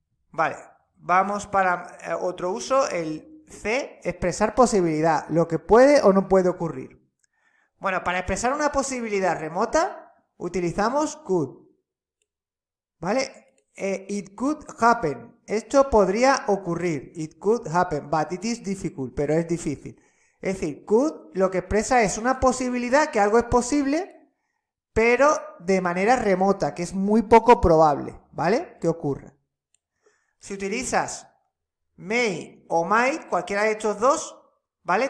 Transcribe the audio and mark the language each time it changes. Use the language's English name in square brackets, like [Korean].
[Spanish] Vale, vamos para otro uso, el C, expresar posibilidad, lo que puede o no puede ocurrir. Bueno, para expresar una posibilidad remota, utilizamos could, ¿vale? [English] It could happen. [Spanish] Esto podría ocurrir. [English] It could happen, but it is difficult. [Spanish] Pero es difícil. Es decir, could lo que expresa es una posibilidad, que algo es posible, pero de manera remota, que es muy poco probable, ¿vale? Que ocurra. Si utilizas may o might, cualquiera de estos dos, ¿vale?